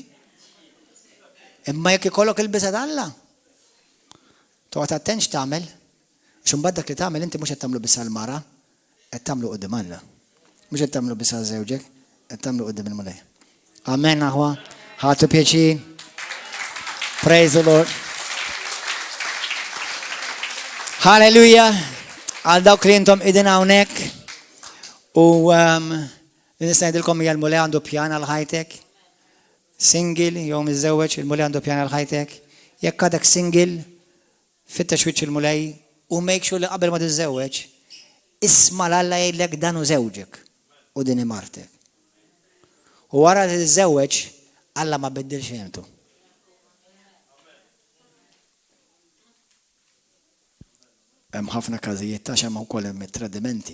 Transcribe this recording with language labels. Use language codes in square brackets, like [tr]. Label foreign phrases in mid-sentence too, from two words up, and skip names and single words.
[mt] Imma jekk ikollok il-biża' Alla, toqgħod attent x'tagħmel, x'imbagħad dak li tagħmel inti mhux qed tagħmlu biss għall-mara, qed tagħmlu quddiem Alla. Mhux qed tagħmlu biss għal-żewġek, qed tagħmlu quddiem il-mulej. Amen aħwa, ħatu pjaċir. [en] Praise the Lord. Hallelujah. [mt] Għal dawk li intom idin hawnhekk u nista' ngħidilkom hija l-mulej għandu pjan għal ħajtek. Single jew miżżewweġ il-mulej għandu pjan għal ħajtek. Jekk għadek single, fittex wiċċ il-mulej u [en] make sure [mt] li qabel ma tiżżewweġ isma' l-Alla jgħidlek dan hu żewġek u din martek. U wara li tiżżewweġ Alla ma biddilx jemtu. Hemm ħafna każijiet ta' xemm wkoll hemm it-tradimenti.